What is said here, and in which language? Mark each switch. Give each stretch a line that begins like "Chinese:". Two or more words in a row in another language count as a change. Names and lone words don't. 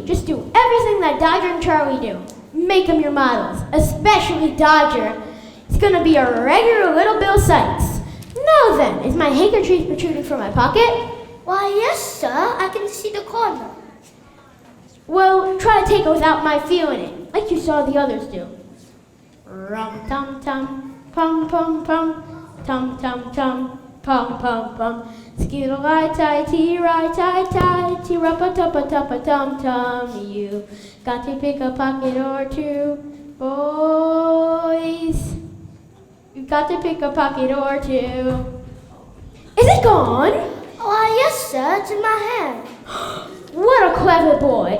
English: Just do everything that Dodger and Charlie do. Make them your models, especially Dodger. He's gonna be a regular little Bill Sykes. Now then, is my handkerchief protruding from my pocket? Why, yes, sir, I can see the corner. Well, try to take it without my feeling it, like you saw the others do. Rum-tum-tum, pum-pum-pum, tum-tum-tum, pum-pum-pum. Skittle-lie-tie-tee-rie-tie-tie, tee-rup-a-tup-a-tup-a-tum-tum. You Got to pick a pocket or two, boys. You've got to pick a pocket or two. Is it gone? Why, yes, sir. It's in my hand. What a clever boy.